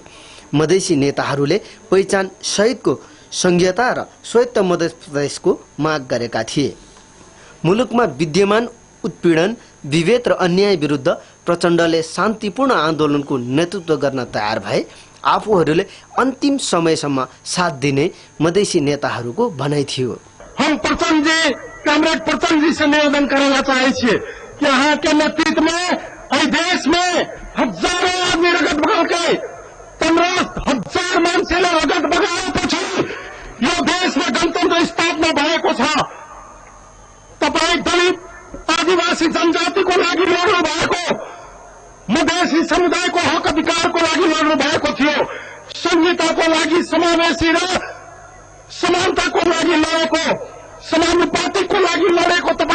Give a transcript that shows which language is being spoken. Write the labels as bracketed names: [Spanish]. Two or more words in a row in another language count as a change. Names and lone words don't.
[Nepali] मधेसी नेताहरूले पहिचान सहितको संघीयता र स्वायत्त मध्य प्रदेशको माग गरेका थिए। मुलुकमा विद्यमान उत्पीडन, विभेद र अन्याय विरुद्ध प्रचण्डले शान्तिपूर्ण आन्दोलनको नेतृत्व गर्न तयार भए आफूहरूले अन्तिम समयसम्म साथ दिने मधेसी नेताहरूको भनाइ थियो। [Hindi] हम प्रचंड जी, कॉमरेड प्रचंड जी से निवेदन करना चाहे कि यहाँ के नेतृत्व में देश में हजारों आदमी रगत बगाए [Nepali] 15,000 मान्छेले रगत बगाएपछि यो देशमा गणतन्त्र स्थापना भएको छ। तपाईँ दलित आदिवासी जनजातिको लागि लड्नु भएको, मधेसी समुदायको हक अधिकारको लागि लड्नु भएको थियो, संहिताको लागि, समावेशी र समानताको लागि लडेको, समानुपातिकको लागि लडेको